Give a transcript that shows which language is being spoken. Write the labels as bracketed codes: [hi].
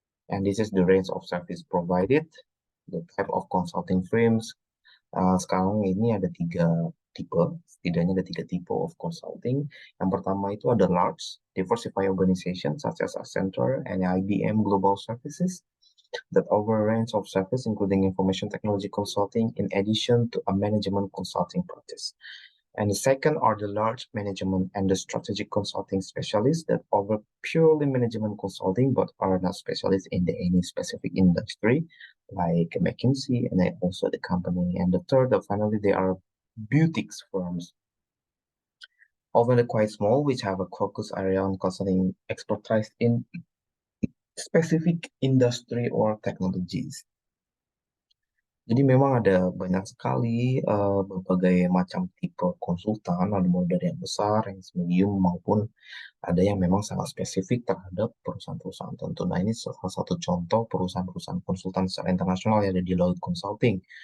[en] And this is the range of service provided, the type of consulting firms. [id] Sekarang ini ada tipe, setidaknya ada tiga tipe [en] of consulting. [id] Yang pertama itu ada [en] large, diversified organization such as Accenture and IBM Global Services that offer a range of service including information technology consulting in addition to a management consulting practice. And the second are the large management and the strategic consulting specialists that offer purely management consulting but are not specialists in any specific industry, like McKinsey and then also the company. And the third, finally, they are boutiques firms, often quite small, which have a focus area on consulting expertise in specific industry or technologies. [id] Jadi memang ada banyak sekali berbagai macam tipe konsultan, ada mulai dari yang besar, yang medium, maupun ada yang memang sangat spesifik terhadap perusahaan-perusahaan tertentu. Nah, ini salah satu contoh perusahaan-perusahaan konsultan secara internasional yang ada di Deloitte Consulting.